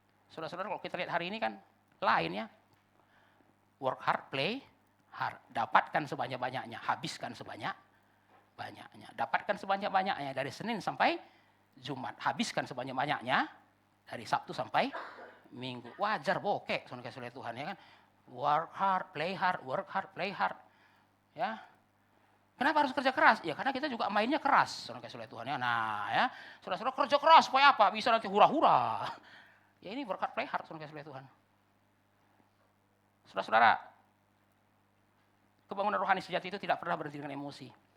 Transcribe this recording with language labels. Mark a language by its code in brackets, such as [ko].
[id] Saudara-saudara, kalau kita lihat hari ini kan lain ya. [en] Work hard, play hard. [id] Dapatkan sebanyak-banyaknya, habiskan sebanyak-banyaknya. Dapatkan sebanyak-banyaknya dari Senin sampai Jumat. Habiskan sebanyak-banyaknya dari Sabtu sampai Minggu. Wajar bokek, saudara kasih Tuhan ya kan. [en] Work hard, play hard, work hard, play hard. [id] Ya. Kenapa harus kerja keras? Ya karena kita juga mainnya keras, saudara kasih Tuhan ya. Nah, ya, saudara-saudara kerja keras supaya apa? Bisa nanti hura-hura. Ya ini [en] work hard, play hard, [id] saudara kasih Tuhan. Saudara-saudara, kebangunan rohani sejati itu tidak pernah berhenti dengan emosi.